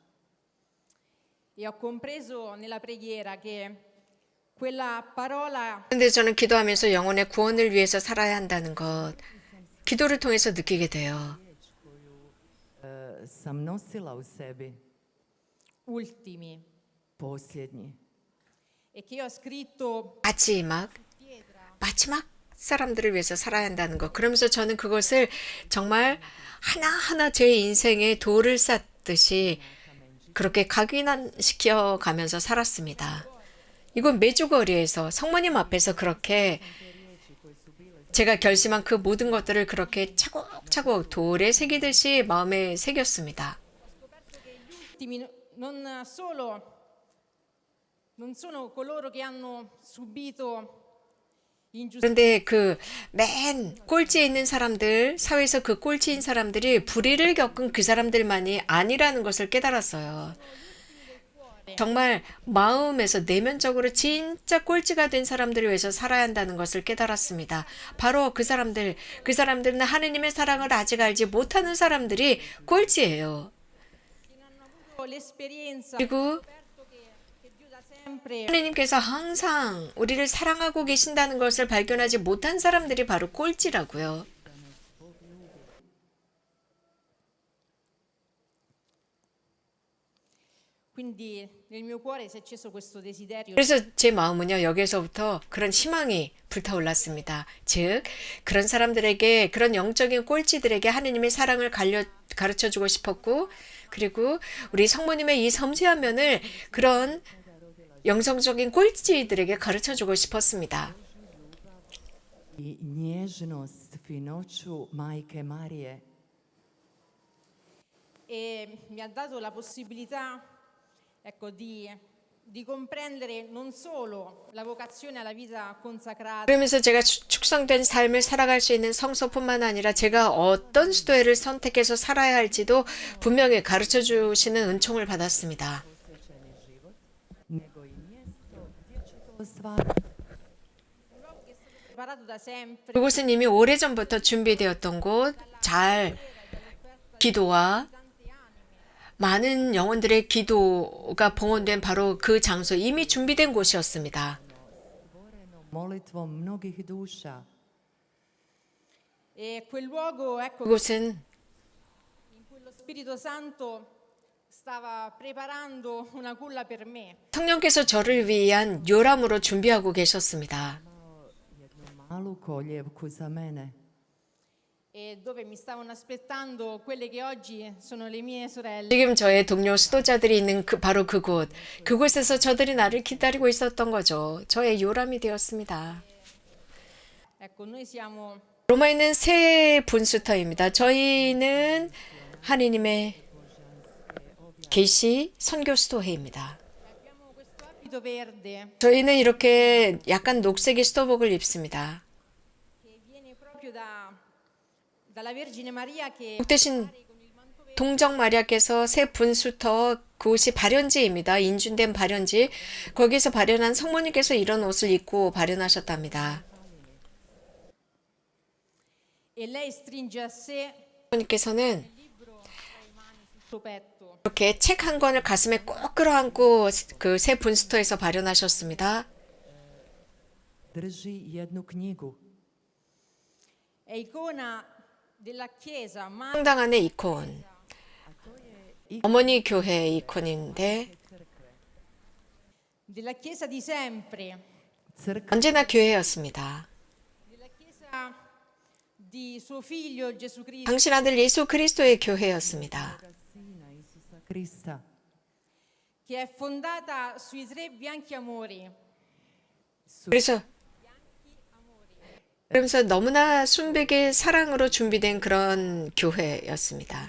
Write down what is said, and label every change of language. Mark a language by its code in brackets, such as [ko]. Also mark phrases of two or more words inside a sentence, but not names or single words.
[it] E ho compreso nella preghiera che quella parola [ko] 그런데 저는 기도하면서 영혼의 구원을 위해서 살아야 한다는 것, 기도를 통해서 느끼게 돼요. [hr] Sam nosila u sebi [it] ultimi [hr] posljednji. [it] e che io ho scritto [ko] 마지막 사람들을 위해서 살아야 한다는 것. 그러면서 저는 그것을 정말 하나하나 제 인생에 돌을 쌓듯이 그렇게 각인시켜 가면서 살았습니다. 이건 메주거리에서 성모님 앞에서 그렇게 제가 결심한 그 모든 것들을 그렇게 차곡차곡 돌에 새기듯이 마음에 새겼습니다. [it] ultimi non sono coloro che hanno subito ingiustizia. [ko] 그런데 그 맨 꼴찌에 있는 사람들, 사회에서 그 꼴찌인 사람들이 불의를 겪은 그 사람들만이 아니라는 것을 깨달았어요. 정말 마음에서 내면적으로 진짜 꼴찌가 된 사람들을 위해서 살아야 한다는 것을 깨달았습니다. 바로 그 사람들은 하느님의 사랑을 아직 알지 못하는 사람들이 꼴찌예요. [it] L'esperienza [ko] 그리고 [it] che Dio da sempre [ko] 하느님께서 항상 우리를 사랑하고 계신다는 것을 발견하지 못한 사람들이 바로 꼴찌라고요. [it] quindi nel mio cuore si è acceso questo desiderio [ko] 그래서 제 마음은요, 여기에서부터 그런 희망이 불타올랐습니다. 즉, 그런 사람들에게, 그런 영적인 꼴찌들에게 하느님의 사랑을 가르쳐 주고 싶었고, 그리고 우리 성모님의 이 섬세한 면을 그런 영성적인 꼴찌들에게 가르쳐 주고 싶었습니다. [hr] I nježnost, finoću Majke Marije. [it] e mi ha dato la possibilità ecco di comprendere non solo la vocazione alla vita consacrata [ko] 그러면서 제가 축성된 삶을 살아갈 수 있는 성소뿐만 아니라 제가 어떤 수도회를 선택해서 살아야 할지도 분명히 가르쳐 주시는 은총을 받았습니다. [hr] Nego i mjesto gdje će to ostvariti. [it] preparato da sempre [ko] 그곳은 이미 오래전부터 준비되었던 곳, 잘 기도와 많은 영혼들의 기도가 봉헌된 바로 그 장소, 이미 준비된 곳이었습니다. [hr] Molitvom mnogih duša. [it] e quel luogo ecco [ko] 그곳은 [it] in cui lo Spirito Santo stava preparando una culla per me [ko] 성령께서 저를 위한 요람으로 준비하고 계셨습니다. [hr] Jednu malu koljevku za mene. [it] e dove mi stavano aspettando quelle che oggi sono le mie sorelle. [ko] 지금 저의 동료 수도자들이 있는 바로 그곳에서 저들이 나를 기다리고 있었던 거죠. 저의 요람이 되었습니다. [it] Ecco, noi siamo [ko] 로마에는 세 분수터입니다. 저희는 하느님의 계시 선교 수도회입니다. [it] abbiamo questo abito verde [ko] 저희는 이렇게 약간 녹색의 수도복을 입습니다. [it] che viene proprio dalla Vergine Maria che [ko] 복 대신 동정 마리아께서 새 분수터 그곳이 발현지입니다. 인준된 발현지. 거기서 발현한 성모님께서 이런 옷을 입고 발현하셨답니다. [it] e lei stringe a sé [ko] 성모님께서는 [it] il libro tra i mani sul suo petto. [ko] 이렇게 책 한 권을 가슴에 꼭 끌어안고 그 새 분수터에서 발현하셨습니다. [hr] Drži jednu knjigu. [it] È icona della Chiesa, ma [ko] 성당 안의 이콘. 어머니 교회 이콘인데 [it] della Chiesa di sempre. [hr] Crkva [ko] 언제나 교회였습니다. [it] della Chiesa di suo figlio Gesù Cristo, [ko] 당신 아들 예수 그리스도의 교회였습니다. [hr] Sina Isusa Krista. [it] che è fondata sui tre bianchi amori. [ko] 그러면서 너무나 순백의 사랑으로 준비된 그런 교회였습니다.